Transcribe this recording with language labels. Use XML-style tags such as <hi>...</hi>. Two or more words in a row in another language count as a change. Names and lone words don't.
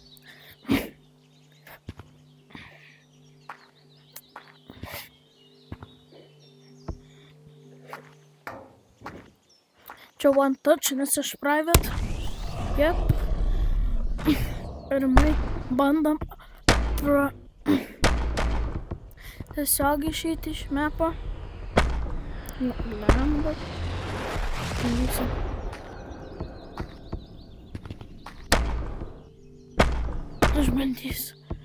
<lt>Čia</lt> <en>one touch,</en> <lt>nes aš private.</lt> <en>Yep.</en> <lt>Ir bandom tiesiog išeiti iš mepo. Nu, blemba. Aš bandysiu.</lt>